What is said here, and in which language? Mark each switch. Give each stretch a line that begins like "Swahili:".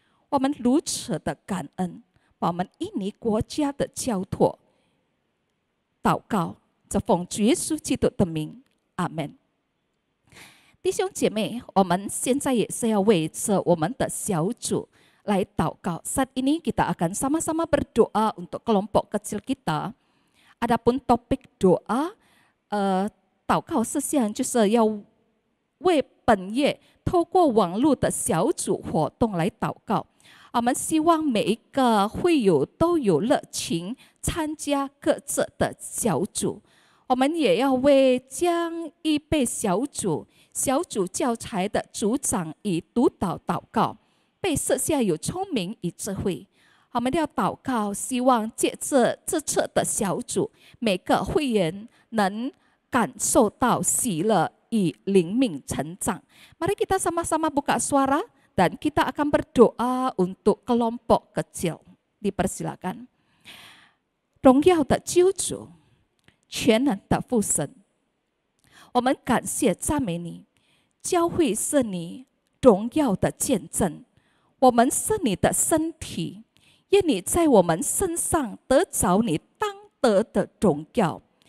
Chinese: 我们如此的感恩，把我们印尼国家的交托祷告，这奉主耶稣基督的名，阿们。弟兄姐妹，我们现在也是要为着我们的小组来祷告。
Indonesian: Saat ini kita akan sama-sama berdoa untuk kelompok kecil kita. Adapun topik doa
Chinese: 祷告事项就是要为本月透过网络的小组活动来祷告。我们希望每一个会友都有热情参加各自的小组。我们也要为将预备小组教材的组长与督导祷告，被设下有聪明与智慧。我们要祷告，希望借着这次的小组，每个会员能感受到喜乐与灵命成长。
Indonesian: Mari kita sama-sama buka suara dan kita akan berdoa untuk kelompok kecil. Dipersilakan.
Chinese: 荣耀的救主，全能的父神，我们感谢赞美你。教会是你荣耀的见证，我们是你的身体，愿你在我们身上得着你当得的荣耀。